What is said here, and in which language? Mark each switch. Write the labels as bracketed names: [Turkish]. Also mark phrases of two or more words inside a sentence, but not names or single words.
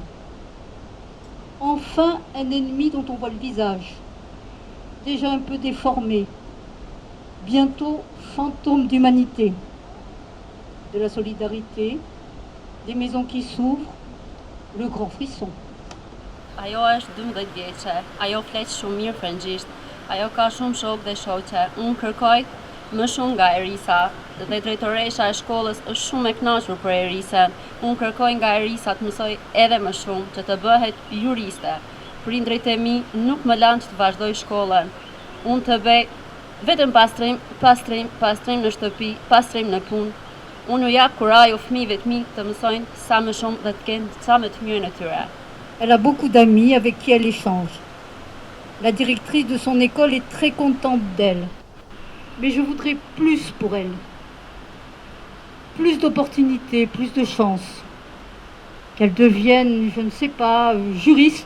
[French] Enfin, un ennemi dont on voit le visage, déjà un peu déformé. Bientôt, fantôme d'humanité, de la solidarité, des maisons qui s'ouvrent, le grand frisson. [Albanian] Ajo është 12 vjeçe, ajo flet shumë mirë frëngjisht. Ajo ka shumë shok dhe shoqe. Unë kërkoj më shumë nga Erisa dhe drejtoresha e shkollës është shumë e kënaqur për Erisën. Unë kërkoj nga Erisa të mësoj edhe më shumë që të bëhet juriste. Prindrit e mi nuk më lanë që të vazhdoj shkollën. Unë të bëj vetëm pastrim në shtëpi, pastrim në punë. Unë ju jap kuraj u fëmijëve të mi të mësojnë sa më shumë dhe të kenë sa më të mirën e tyre. [French] Elle a beaucoup d'amis avec qui elle échange. La directrice de son école est très contente d'elle. Mais je voudrais plus pour elle. Plus d'opportunités, plus de chances. Qu'elle devienne, je ne sais pas, juriste.